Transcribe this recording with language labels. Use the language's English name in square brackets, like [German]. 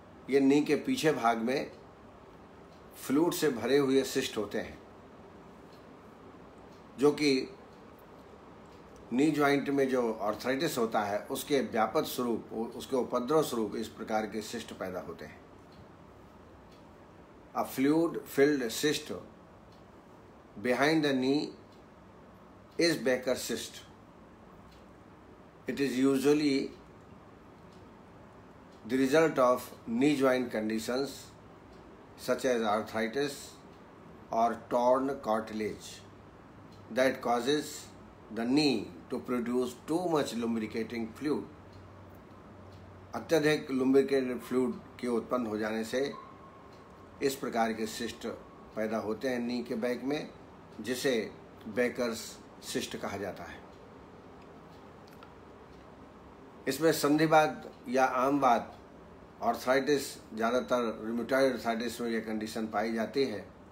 [Hindi] ये नी के पीछे भाग में फ्लूइड से भरे हुए सिस्ट होते हैं, जो कि नी जॉइंट में जो आर्थराइटिस होता है उसके व्यापक स्वरूप, उसके उपद्रव स्वरूप इस प्रकार के सिस्ट पैदा होते हैं। [English] A fluid filled cyst behind the knee is Becker cyst. It is usually the result of knee joint conditions such as arthritis or torn cartilage that causes the knee to produce too much lubricating fluid. [Hindi] अत्यधिक lubricated fluid के उत्पन्न हो जाने से इस प्रकार के cyst पैदा होते हैं नी के बैक में, जिसे बेकर्स सिस्ट कहा जाता है। इसमें संधिवात या आमवात, आर्थराइटिस, ज़्यादातर रूमेटॉइड आर्थराइटिस में यह कंडीशन पाई जाती है।